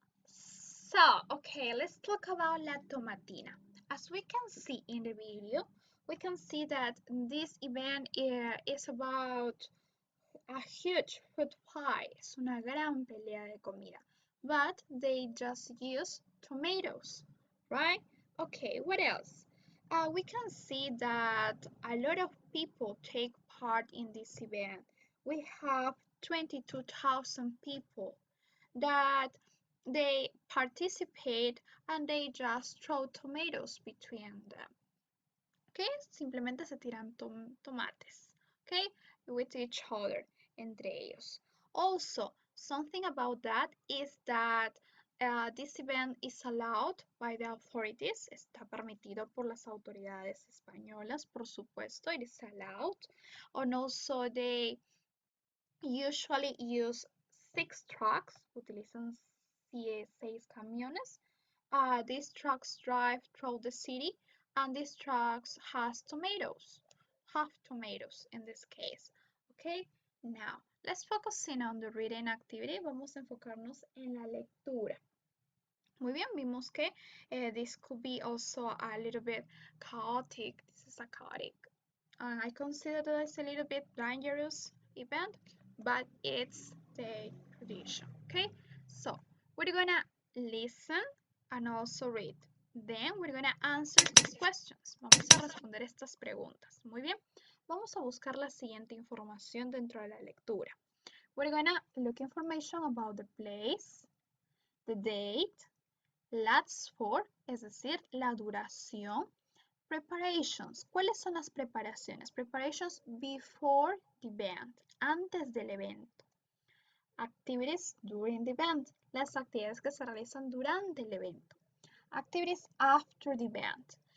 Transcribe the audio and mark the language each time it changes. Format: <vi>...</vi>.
<en>So, okay, let's talk about La Tomatina. As we can see in the video, we can see that this event is about a huge food fight.</en> <es>Es una gran pelea de comida.</es> <en>But they just use tomatoes, right? Okay, what else? We can see that a lot of people take part in this event. We have 22,000 people that they participate and they just throw tomatoes between them.</en> <es>Okay, simplemente se tiran tomates, okay,</es> <en>with each other.</en> <es>entre ellos.</es> <en>Also, something about that is that this event is allowed by the authorities.</en> <es>Está permitido por las autoridades españolas, por supuesto,</es> <en>it is allowed. And also they usually use 6 trucks,</en> <es>utilizan 6 camiones.</es> <en>These trucks drive through the city and these trucks have tomatoes in this case. Okay, now let's focus in on the reading activity.</en> <es>Vamos a enfocarnos en la lectura. Muy bien, vimos que</es> <en>this could be also a little bit chaotic. This is a chaotic. I consider this a little bit dangerous event, but it's the tradition. Okay, so we're gonna listen and also read. Then we're gonna answer these questions.</en> <es>Vamos a responder estas preguntas. Muy bien, vamos a buscar la siguiente información dentro de la lectura.</es> <en>We're gonna look information about the place, the date, lasts for,</en> <es>es decir, la duración.</es> <en>Preparations.</en> <es>¿Cuáles son las preparaciones?</es> <en>Preparations before the event,</en> <es>antes del evento.</es> <en>Activities during the event.</en> <es>Las actividades que se realizan durante el evento.</es> <en>Activities after the event.</en>